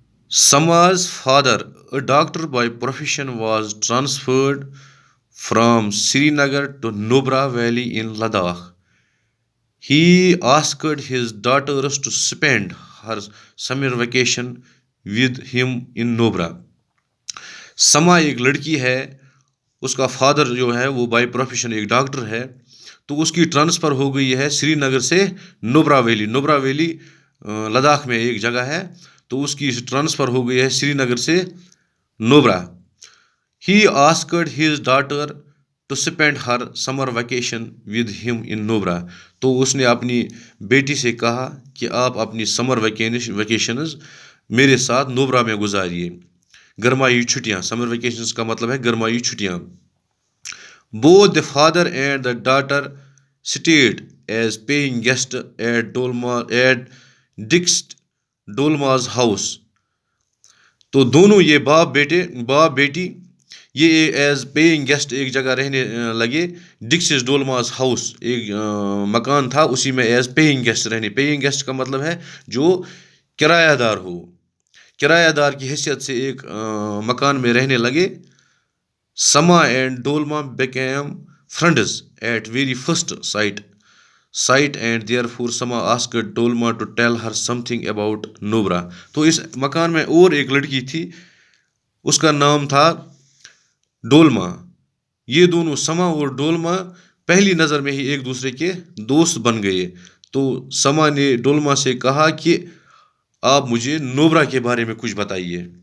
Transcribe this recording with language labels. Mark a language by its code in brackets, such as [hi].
[en] Sama's father, a doctor by profession, was transferred from Srinagar to Nubra Valley in Ladakh. He asked his daughters to spend her summer vacation with him in Nubra. [ur] سما ایک لڑکی ہے، اس کا father جو ہے وہ by profession ایک doctor ہے، تو اس کی ٹرانسفر ہو گئی ہے سری نگر سے نوبرا ویلی. نوبرا ویلی لداخ میں ایک جگہ ہے، تو اس کی ٹرانسفر ہو گئی ہے سری نگر سے Nubra. [en] He asked his daughter to spend her summer vacation with him in Nubra. [ur] تو اس نے اپنی بیٹی سے کہا کہ آپ اپنی سمر ویکیشنز میرے ساتھ نوبرا میں گزاریے. گرمائی چھٹیاں، سمر ویکیشنز کا مطلب ہے گرمائی چھٹیاں. [en] Both the father and the daughter stayed as paying guests at Dick's Dolma's house. [ur] تو دونوں یہ باپ بیٹی یہ ایز پیئنگ گیسٹ ایک جگہ رہنے لگے. ڈکسز ڈولماز ہاؤس ایک مکان تھا، اسی میں ایز پیئنگ گیسٹ رہنے. پیئنگ گیسٹ کا مطلب ہے جو کرایہ دار ہو، کرایہ دار کی حیثیت سے ایک مکان میں رہنے لگے. [en] Sama and Dolma became friends at very first sight and therefore Sama asked Dolma to tell her something about Nubra. [ur] تو اس مکان میں اور ایک لڑکی تھی، اس کا نام تھا ڈولما. یہ دونوں سما اور ڈولما پہلی نظر میں ہی ایک دوسرے کے دوست بن گئے. تو سما نے ڈولما سے کہا کہ آپ مجھے نوبرا کے بارے میں کچھ بتائیے.